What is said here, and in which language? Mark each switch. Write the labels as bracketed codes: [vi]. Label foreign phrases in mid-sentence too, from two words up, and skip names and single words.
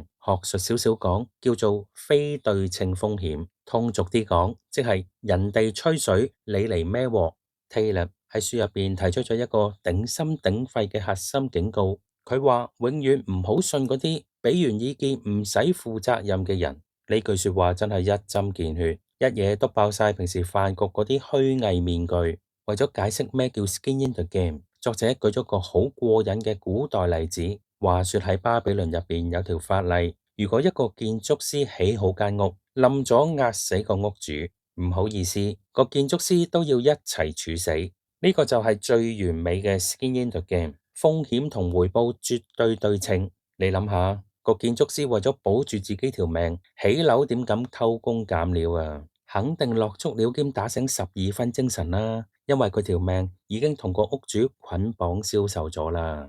[yue] 學術少少講，叫做非對稱風險；通俗啲講，即係人哋吹水，你嚟孭鑊。Taleb 喺書入邊提出咗一個頂心頂肺嘅核心警告，佢話永遠唔好信嗰啲俾完意見唔使負責任嘅人。呢句說話真係一針見血。一嘢篤爆晒平時飯局嗰啲虛偽面具。為咗解釋咩叫 [en] skin in the game， [yue] 作者舉咗個好過癮嘅古代例子。話說喺巴比倫入邊有條法例，如果一個建築師起好間屋，冧咗壓死個屋主，唔好意思，個建築師都要一齊處死。呢個就係最完美嘅 [en] skin in the game， [yue] 風險同回報絕對對稱。你諗下。個建築師為咗保住自己條命，起樓點敢偷工減料啊？肯定落足料兼打醒12分精神啦，因為佢條命已經同個屋主捆綁銷售咗啦。